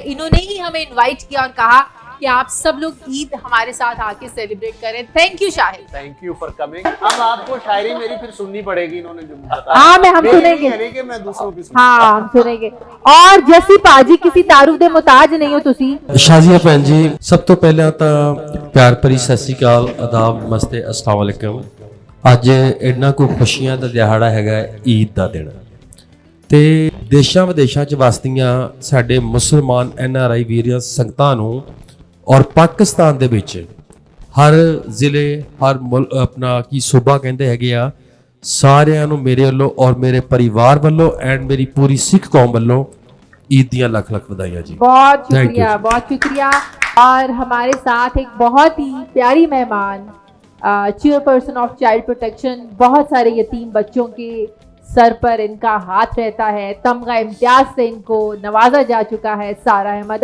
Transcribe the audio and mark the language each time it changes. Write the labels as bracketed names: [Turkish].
[Hindi] इन्होंने ही हमें इनवाइट किया और कहा कि आप सब लोग ईद हमारे साथ आके सेलिब्रेट करें। Thank you Shahid. Thank you for coming. अब आपको शायरी मेरी फिर सुननी पड़ेगी, इन्होंने जो बताया। हाँ हम सुनेंगे। कि मैं दूसरों की हाँ हम सुनेंगे। [Punjabi] और जैसी पाजी किसी तारुफ दे मुताज नहीं हो तुसी। ਸ਼ਾਜ਼ੀਆ ਭੈਣ ਜੀ, ਸਭ ਤੋਂ ਪਹਿਲਾਂ ਤਾਂ ਪਿਆਰ ਭਰੀ ਸਤਿ ਸ਼੍ਰੀ ਅਕਾਲ, ਆਦਾਬ, ਨਮਸਤੇ, अस्सलाम वालेकुम। ਅੱਜ ਇੰਨਾ ਕੋ ਖੁਸ਼ੀਆਂ ਦਾ ਦਿਹਾੜਾ ਹੈਗਾ ਈਦ ਦਾ ਦਿਨ, ਤੇ ਦੇਸ਼ਾਂ ਵਿਦੇਸ਼ਾਂ 'ਚ ਵਸਦੀਆਂ ਸਾਡੇ ਮੁਸਲਮਾਨ NRI ਵੀਰਾਂ ਸੰਗਤਾਂ ਨੂੰ ਔਰ ਪਾਕਿਸਤਾਨ ਦੇ ਵਿੱਚ ਹਰ ਜ਼ਿਲ੍ਹੇ ਹਰ ਆਪਣਾ ਕੀ ਸੂਬਾ ਕਹਿੰਦੇ ਹੈਗੇ ਆ, ਸਾਰਿਆਂ ਨੂੰ ਮੇਰੇ ਵੱਲੋਂ ਔਰ ਮੇਰੇ ਪਰਿਵਾਰ ਵੱਲੋਂ ਐਂਡ ਮੇਰੀ ਪੂਰੀ ਸਿੱਖ ਕੌਮ ਵੱਲੋਂ ईद दियां लाख लाख बधाइयां जी। [Hindi] बहुत शुक्रिया, बहुत शुक्रिया। और हमारे साथ एक बहुत ही प्यारी मेहमान, चेयरपर्सन ऑफ चाइल्ड प्रोटेक्शन, बहुत सारे यतीम बच्चों के सर पर इनका हाथ रहता है, तमगा इम्तियाज से इनको नवाजा जा चुका है, सारा अहमद।